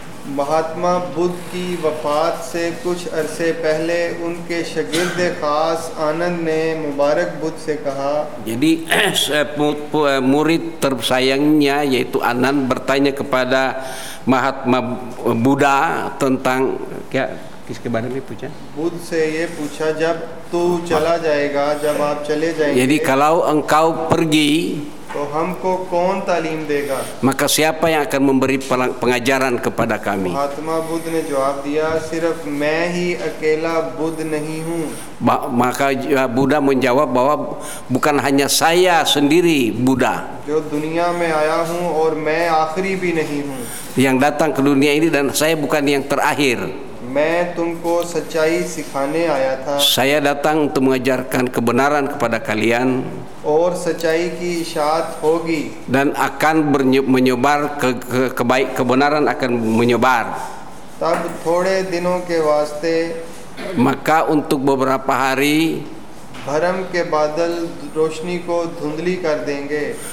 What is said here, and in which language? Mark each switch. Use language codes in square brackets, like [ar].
[hi] महात्मा बुद्ध की वफात से कुछ अरसे पहले उनके शागिर्द खास आनंद ने मुबारक बुद्ध से कहा. [id] Jadi murid tersayangnya yaitu Anand bertanya kepada Mahatma Buddha tentang [hi] क्या किसके बारे में पूछा. बुद्ध से ये पूछा जब तू चला जाएगा, जब आप चले जाएंगे. [id] Jadi kalau engkau pergi, [hi] तो हमको कौन तालीम देगा? [id] Maka siapa yang akan memberi pengajaran kepada kami? [hi] Mahatma Buddha ने जवाब दिया, सिर्फ मैं ही अकेला बुद्ध नहीं हूँ. [id] Maka Buddha menjawab bahwa bukan hanya saya sendiri Buddha. [hi] जो दुनिया में आया हूँ और मैं आखिरी भी नहीं हूँ. [id] Yang datang ke dunia ini dan saya bukan yang terakhir. [hi] मैं तुमको सच्चाई सिखाने आया था. [id] Saya datang untuk mengajarkan kebenaran kepada kalian. [hi] और सच्चाई की इशात होगी. [id] Dan akan menyebar kebenaran akan menyebar. [hi] तब थोड़े दिनों के वास्ते. [id] Maka untuk beberapa hari. [hi] भरम के बादल रोशनी को धुंधली कर देंगे.